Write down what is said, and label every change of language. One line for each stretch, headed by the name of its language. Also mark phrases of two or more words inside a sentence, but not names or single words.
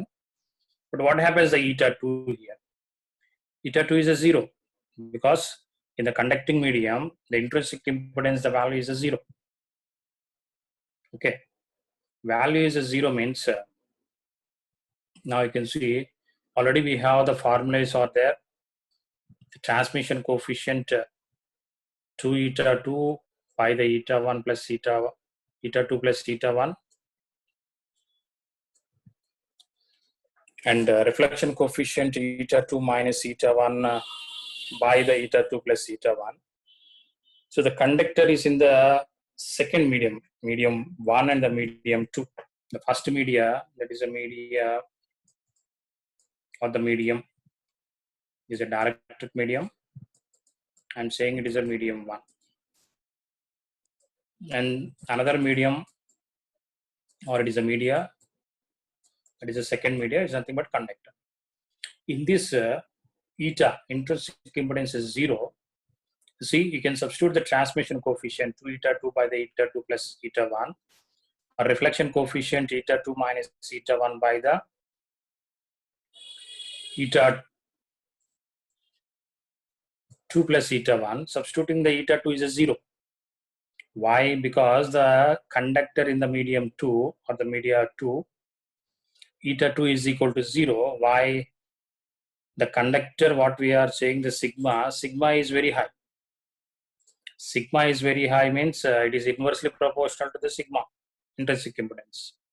English: But what happens the eta 2 here? Eta 2 is a 0 because in the conducting medium, the intrinsic impedance, the value is a 0. Okay. Value is a 0 means now you can see already we have the formulas are there. The transmission coefficient 2 eta 2 by the eta 1 plus eta 2 plus eta 1, and reflection coefficient eta 2 minus eta 1 by the eta 2 plus eta 1. So the conductor is in the second medium 1 and the medium 2. The first media, that is a media or the medium, is a dielectric medium. I'm saying it is a medium 1. And another medium, or it is a media, that is a second media, is nothing but conductor. In this eta, intrinsic impedance is 0, see, you can substitute the transmission coefficient 2 eta 2 by the eta 2 plus eta 1, or reflection coefficient eta 2 minus eta 1 by the eta 2 plus eta 1. Substituting the eta 2 is a 0. Why? Because the conductor in the medium 2 or the media 2, eta 2 is equal to 0. Why? The conductor, what we are saying, the sigma is very high. Sigma is very high means it is inversely proportional to the sigma, intrinsic impedance.